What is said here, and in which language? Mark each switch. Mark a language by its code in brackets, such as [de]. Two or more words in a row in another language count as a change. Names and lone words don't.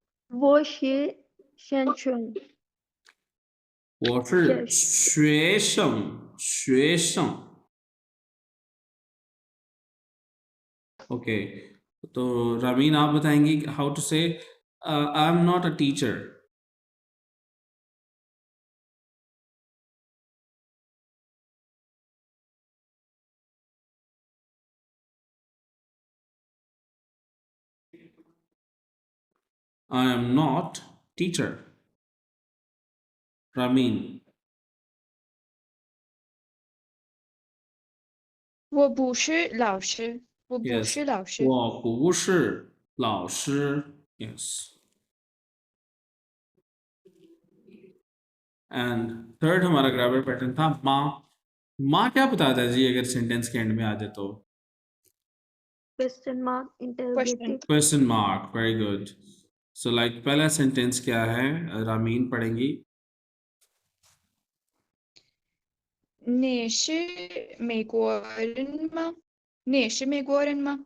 [zh] 我是生存我是学生，学 [en] 生。 [hi] ओके तो रामीन आप बताएंगी [en] how to say I am not a teacher I am not teacher रामीन [zh] 我不是老师，我不 [en] yes [zh] 是老师。我不是老师 [hi] yes [en] and third [hi] हमारा [en] grammar pattern [hi] था माँ माँ क्या बताता है जी अगर सेंटेंस के एंड में आ जाए तो [en] question mark interrogative question mark very good so like [hi] पहला सेंटेंस क्या है रामीन पढ़ेंगी [zh] 你是美国人吗？你是美国人吗？